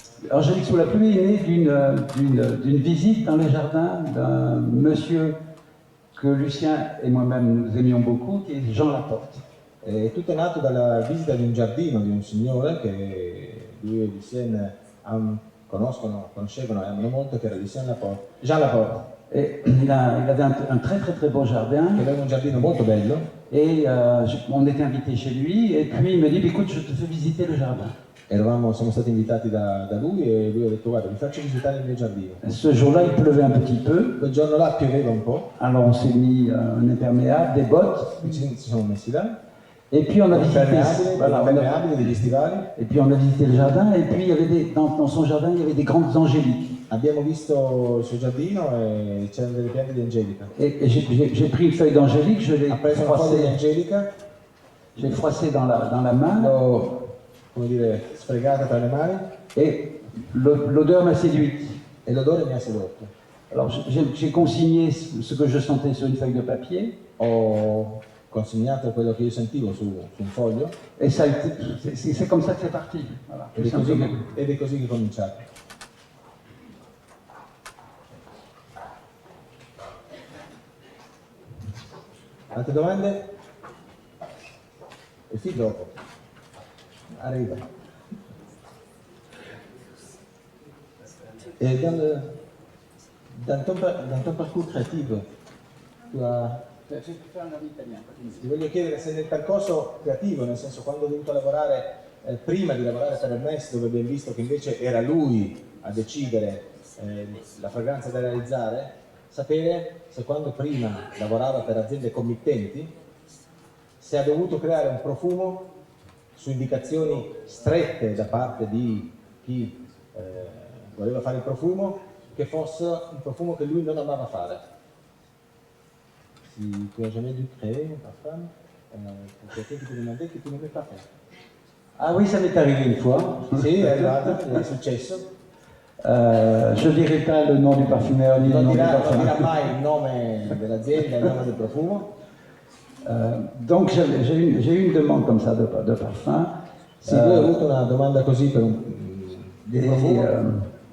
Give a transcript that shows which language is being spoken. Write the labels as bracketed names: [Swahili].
[French] Angélique sous la pluie est née d'une visite dans les jardins d'un monsieur que Lucien et moi-même nous aimions beaucoup, qui est Jean Laporte. [Italian] Tutto è nato dalla visita di un giardino di un signore che lui e Lucien conoscevano e amano molto, che era Jean Laporte. [French] Et il avait un très très très beau jardin. [Italian] Che aveva un giardino molto bello. [French] Et on était invités chez lui, et puis il me dit, écoute, je te fais visiter le jardin. [Italian] Siamo stati invitati da lui e lui ha detto, guarda, vi faccio visitare il mio giardino. [French] Ce jour-là, il pleuvait un petit peu. [Italian] Quel giorno là pioveva un po'. [French] Alors on s'est mis un imperméable, des bottes. [Italian] Ci siamo messi là. [French] Et puis on a visité, [Italian] degli stivali. [French] Et puis on a visité le jardin, et puis il y avait dans son jardin, il y avait des grandes angéliques. [Italian] Abbiamo visto il suo giardino e c'erano delle piante di angelica. [French] Et j'ai pris une feuille d'angélique, je l'ai [Italian] preso una foglia di angelica. [French] J'ai froissé dans la main. [Italian] L'ho, come dire, sfregata tra le mani. [French] Et l'odeur m'a séduite. [Italian] E l'odore mi ha sedotto. [French] Alors j'ai consigné ce que je sentais sur une feuille de papier. [Italian] Ho consegnato quello che io sentivo su un foglio. [French] Et ça a été, c'est comme ça que c'est parti. Voilà, [Italian] ed è così che è cominciato. Altre domande? E fin dopo. Arriva. [French] Et dans ton parcours créatif, tu as... [Italian] Ti voglio chiedere se nel percorso creativo, nel senso quando hai dovuto lavorare, prima di lavorare per Hermès, dove abbiamo visto che invece era lui a decidere la fragranza da realizzare, sapere se quando prima lavorava per aziende committenti, se ha dovuto creare un profumo su indicazioni strette da parte di chi voleva fare il profumo, che fosse un profumo che lui non amava fare. [French] Si tu as jamais dû créer un parfum pour quelqu'un qui te demandait que tu n'aimais pas faire. Ah oui, ça m'est arrivé une fois. [Italian] Sì, è arrivato, è successo. [French] Je ne dirai pas le nom du parfumeur ni le nom du parfum. [Italian] Non dirà mai il nome dell'azienda, il nome del profumo. [French] Donc j'ai eu une demande comme ça de parfum. [Italian] Sì, voi avete avuto una domanda così per di profumo.